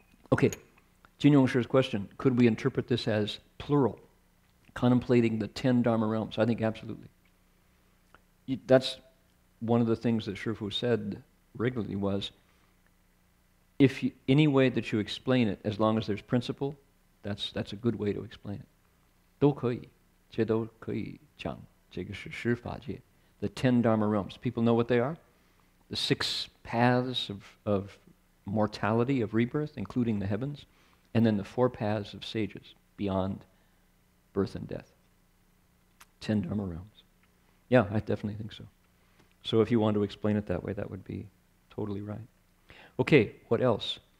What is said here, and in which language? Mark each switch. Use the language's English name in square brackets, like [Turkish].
[English] Okay, Jin Yongshi's question, could we interpret this as plural, contemplating the 10 Dharma realms? I think absolutely. That's one of the things that Shifu said regularly was, any way that you explain it, as long as there's principle, that's a good way to explain it. [Chinese] 都可以，这都可以讲，这个是十法界, [English] the 10 Dharma realms. People know what they are? The 6 paths of mortality, of rebirth, including the heavens, and then the 4 paths of sages beyond birth and death. 10 Dharma realms. Yeah, I definitely think so. So if you want to explain it that way, that would be totally right. Okay, what else?